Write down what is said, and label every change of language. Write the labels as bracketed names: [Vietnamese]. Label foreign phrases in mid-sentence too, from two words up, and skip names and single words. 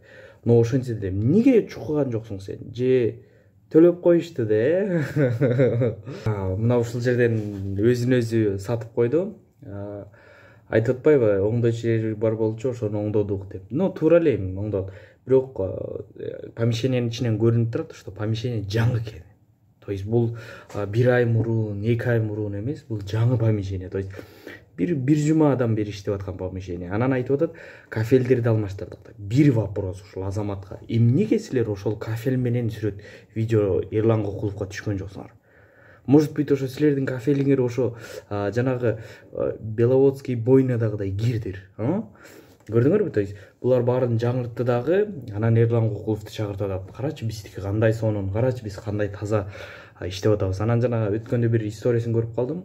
[Kyrgyz] Но ошентсе да эмнеге чукуган жоксуң сен? Же төлөп коюшту да, мына ушул жерден өзүн өзү сатып койду. Айтып атпайбы, оңдоочу жери бар болчу, ошону оңдодук деп. Ну, туура эле оңдот. Бирок помещениянын ичинен көрүнүп турат, [Russian] что помещение [Kyrgyz] жаңы экен. [Russian] То есть [Kyrgyz] бул 1 ай мурун, 2 ай мурун эмес, бул жаңы помещение. [Russian] То есть [Kyrgyz] бир жума адам бери иштеп аткан помещение. Анан айтып атат, кафелдерди алмаштырдык. Бир вопрос ушул азаматка. Эмнеге силер ошол кафел менен сүрөт видео Эрлан Кукуловго түшкөн жоксуңар? [Russian] Может быть, [Kyrgyz] ошо силердин кафелиңер ошо жанагы Беловодский бойнадагыдай кирдир. Көрдүңөрбү? [Russian] То есть [Kyrgyz] булар баарын жаңыртты дагы, анан Эрлан Кукуловду чакыртып атат. Карачы биздики кандай сонун, карачы биз кандай таза иштеп атабыз. Анан жана өткөндө бир историесин көрүп калдым.